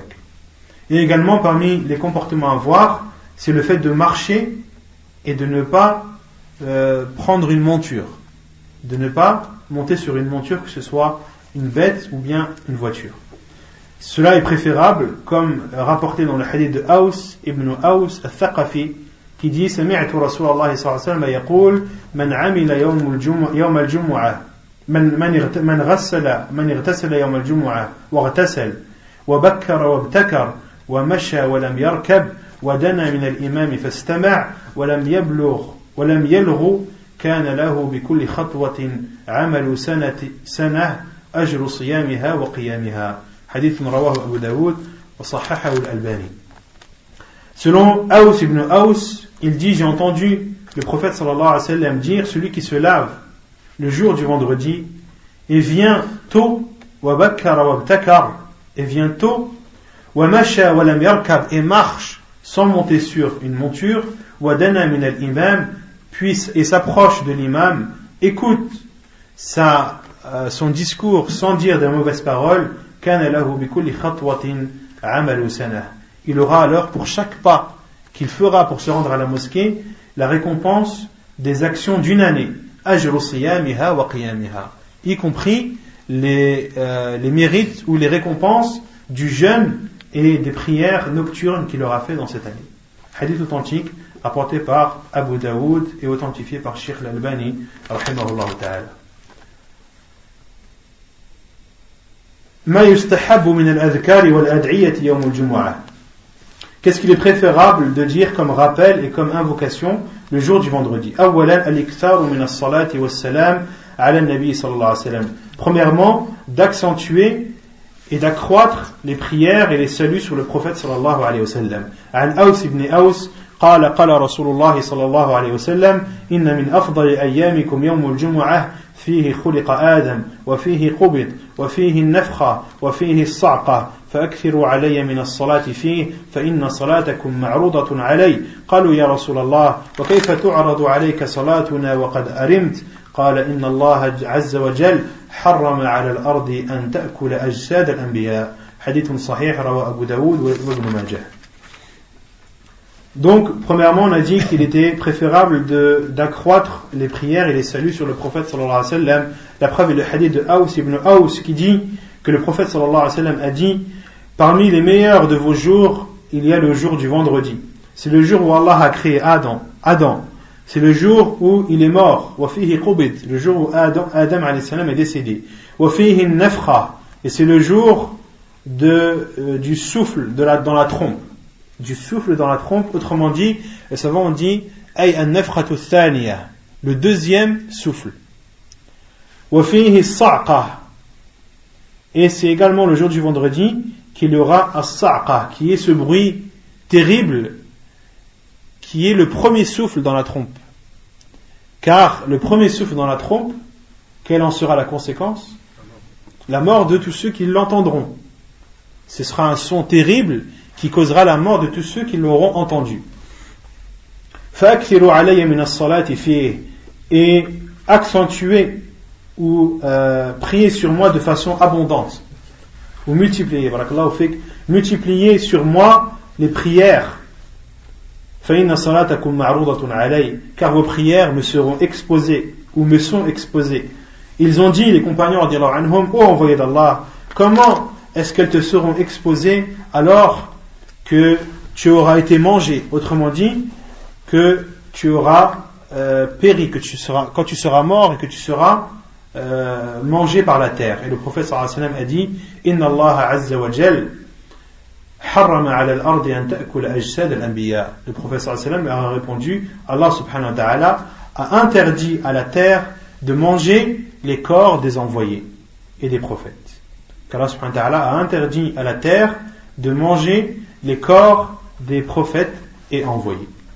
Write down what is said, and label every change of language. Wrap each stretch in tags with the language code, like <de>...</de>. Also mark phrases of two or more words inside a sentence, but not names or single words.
<fr>Et également parmi les comportements à voir, c'est le fait de marcher et de ne pas prendre une monture, de ne pas monter sur une monture, que ce soit une bête ou bien une voiture. Cela est préférable, comme rapporté dans le hadith de Aus ibn Aus al-Thaqafi, qui dit,</fr> <ar>سمعت رسول الله صلى الله عليه وسلم يقول من عمل يوم الجمعة من اغتسل يوم الجمعة واغتسل وبكر وابتكر ومشى ولم يركب ودنا من الإمام فاستمع ولم يلغ كان له بكل خطوة عمل سنة أجر صيامها وقيامها. حديث رواه أبو داود وصححه الألباني.</ar> <fr>Selon Aus ibn Aus, il dit, j'ai entendu le prophète</fr> <ar>صلى الله عليه وسلم</ar> <fr>dire, celui qui se lave le jour du vendredi et vient tôt,</fr> <ar>وبكر وابتكر,</ar> <fr>et vient tôt,</fr> <ar>ومشى ولم يركب,</ar> <fr>et marche sans monter sur une monture,</fr> <ar>ودنا من الإمام,</ar> <fr>puisse et s'approche de l'imam, écoute son discours sans dire de mauvaises paroles,</fr> <ar>كان له بكل خطوة عمل سنة.</ar> <fr>Il aura alors pour chaque pas qu'il fera pour se rendre à la mosquée la récompense des actions d'une année,</fr> <ar>أجر صيامها وقيامها,</ar> <fr>y compris les mérites ou les récompenses du jeûne et des prières nocturnes qu'il aura fait dans cette année. Hadith authentique rapporté par Abu Daoud et authentifié par Sheikh Al-Albani</fr> <ar>رحمه الله تعالى. ما يستحب من الأذكار والأدعية يوم الجمعة.</ar> <fr>Qu'est-ce qu'il est préférable de dire comme rappel et comme invocation le jour du vendredi?</fr> <ar>أولا الإكثار من الصلاة والسلام على النبي صلى الله عليه وسلم.</ar> <fr>Premièrement, d'accentuer et d'accroître les prières et les saluts sur le prophète</fr> <ar>صلى الله عليه وسلم. عن أوس بن أوس قال قال رسول الله صلى الله عليه وسلم إن من أفضل أيامكم يوم الجمعة فيه خلق آدم وفيه قبض وفيه النفخة وفيه الصعقة فأكثروا علي من الصلاة فيه فإن صلاتكم معروضة علي. قالوا يا رسول الله وكيف تعرض عليك صلاتنا وقد أرمت؟ قال إن الله عز وجل حرم على الأرض أن تأكل أجساد الأنبياء. حديث صحيح رواه أبو داود وابن ماجه.</ar> <fr>Donc, premièrement, on a dit qu'il était préférable d'accroître les prières et les saluts sur le prophète</fr> <ar>صلى الله عليه وسلم.</ar> <fr>La preuve est le hadith de Aws ibn Aws qui dit que le prophète</fr> <ar>صلى الله عليه وسلم</ar> <fr>a dit: parmi les meilleurs de vos jours, il y a le jour du vendredi. C'est le jour où Allah a créé Adam. C'est le jour où il est mort.</fr> <ar>وفيه قبض,</ar> <fr>le jour où Adam</fr> <ar>عليه السلام</ar> <fr>est décédé.</fr> <ar>وفيه نفخة,</ar> <fr>et c'est le jour du souffle dans la trompe. Du souffle dans la trompe, autrement dit, les savants ont dit</fr> <ar>أي النفخة الثانية,</ar> <fr>le deuxième souffle.</fr> <ar>وفيه الصعقة,</ar> <fr>et c'est également le jour du vendredi qu'il y aura as-sa'qa, qui est ce bruit terrible qui est le premier souffle dans la trompe. Car le premier souffle dans la trompe, quelle en sera la conséquence? La mort de tous ceux qui l'entendront. Ce sera un son terrible qui causera la mort de tous ceux qui l'auront entendu.</fr> <ar>فَأَكْثِرُوا عَلَيَّ مِنَ الصَّلَاةِ فِيهِ,</ar> <fr>et accentuez ou priez sur moi de façon abondante, ou multipliez, multipliez sur moi les prières.</fr> <ar>فَإِنَّ صَلَاتَكُمْ مَعْرُوضَةٌ عَلَيَّ,</ar> <fr>car vos prières me seront exposées ou me sont exposées. Ils ont dit, les compagnons</fr> <ar>رضي الله عنهم,</ar> <fr>ô envoyé d'Allah, comment est-ce qu'elles te seront exposées alors que tu auras été mangé, autrement dit, que tu auras péri, quand tu seras mort et que tu seras mangé par la terre. Et le prophète</fr> <ar>صلى الله عليه وسلم</ar> <fr>a dit:</fr> <ar>إن الله عز وجل حرم على الأرض أن تأكل أجساد الأنبياء.</ar> <fr>Le prophète</fr> <ar>صلى الله عليه وسلم</ar> <fr>a répondu: Allah</fr> <ar>سبحانه وتعالى</ar> <fr>a interdit à la terre de manger les corps des envoyés et des prophètes. Allah</fr> <ar>سبحانه وتعالى</ar> <fr>a interdit à la terre de manger les corps des prophètes et envoyés.</fr>